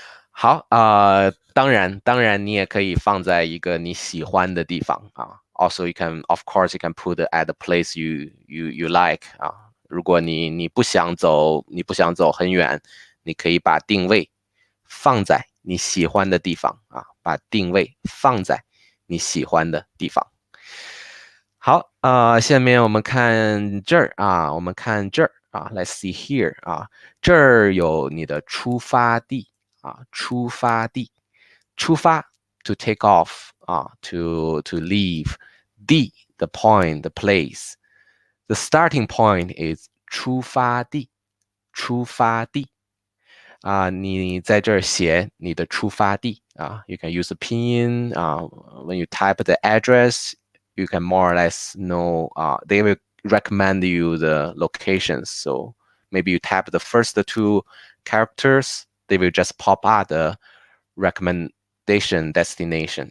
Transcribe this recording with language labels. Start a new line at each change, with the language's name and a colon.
Chinese: 好当然你也可以放在一个你喜欢的地方
English: also you can of course you can put it at the place you like
Chinese: 如果你不想走很远你可以把定位放在你喜欢的地方把定位放在你喜欢的地方好下面我们看这儿啊，我们看这儿啊，
English: Let's see here
Chinese: 啊，这儿有你的出发地啊，出发地，出发
English: to take off
Chinese: 啊，
English: to leave，
Chinese: 地
English: the point the place， the starting point is
Chinese: 出发地，出发地。你在这儿写你的出发地啊，
English: you can use 拼音when you type the address, you can more or less know they will recommend you the locations. So maybe you type the first two characters, they will just pop out the recommendation destination.